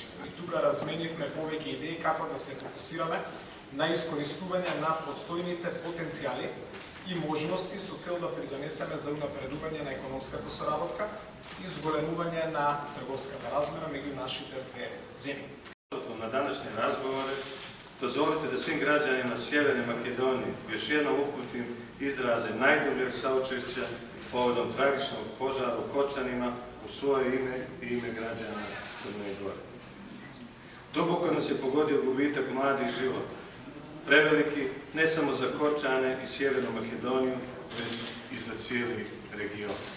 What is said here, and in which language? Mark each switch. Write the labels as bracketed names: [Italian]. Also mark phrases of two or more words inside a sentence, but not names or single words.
[Macedonian] И тука разменивме повеќе идеи како да се фокусираме на искористување на постојните потенцијали и можности со цел да придонесеме за унапредување на економската соработка и зголемување на трговската размера меѓу нашите две земји. [Serbian] На данашни разговори дозволите да свим граѓанима Северне Македонije još jednom uputim izraze najdubljeg saučešća povodom tragičnog požara u Kočanima u svoje ime i ime građana Crne Gore. Duboko nas je pogodio gubitak mladih života, preveliki ne samo za Kočane i Sjevernu Makedoniju, već i za cijeli region.